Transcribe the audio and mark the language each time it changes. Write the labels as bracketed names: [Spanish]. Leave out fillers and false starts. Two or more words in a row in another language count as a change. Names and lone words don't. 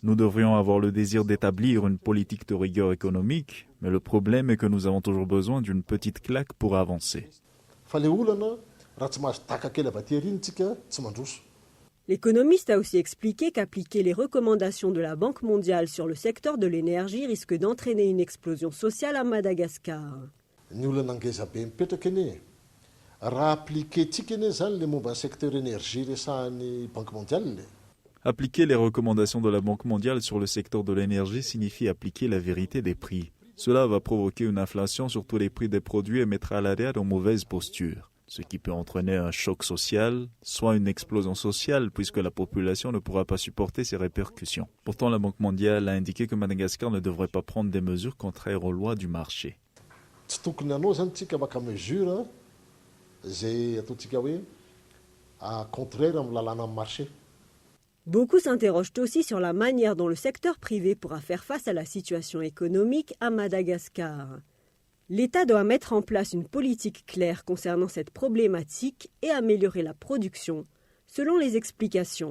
[French] Nous devrions avoir le désir d'établir une politique de rigueur économique, mais le problème est que nous avons toujours besoin d'une petite claque pour avancer. L'économiste a aussi expliqué qu'appliquer les recommandations de la Banque mondiale sur le secteur de l'énergie risque d'entraîner une explosion sociale à Madagascar. [Malagasy] Ny olana angeza be mipetraka anie raha appliquentsika anie zany le momba [French] secteur énergie [Malagasy] resahan'ny Banque mondiale. [French] Appliquer les recommandations de la Banque mondiale sur le secteur de l'énergie signifie appliquer la vérité des prix. Cela va provoquer une inflation sur tous les prix des produits et mettra l'ADR en mauvaise posture, ce qui peut entraîner un choc social, soit une explosion sociale puisque la population ne pourra pas supporter ces répercussions. Pourtant, la Banque mondiale a indiqué que Madagascar ne devrait pas prendre des mesures contraires aux lois du marché. [Malagasy] Tsy tokony hanao zany tsika maka mesure zay ataontsika hoe contraire amin'ny lalàna amin'ny marché. [French] Beaucoup s'interrogent aussi sur la manière dont le secteur privé pourra faire face à la situation économique à Madagascar. L'État doit mettre en place une politique claire concernant cette problématique et améliorer la production, selon les explications.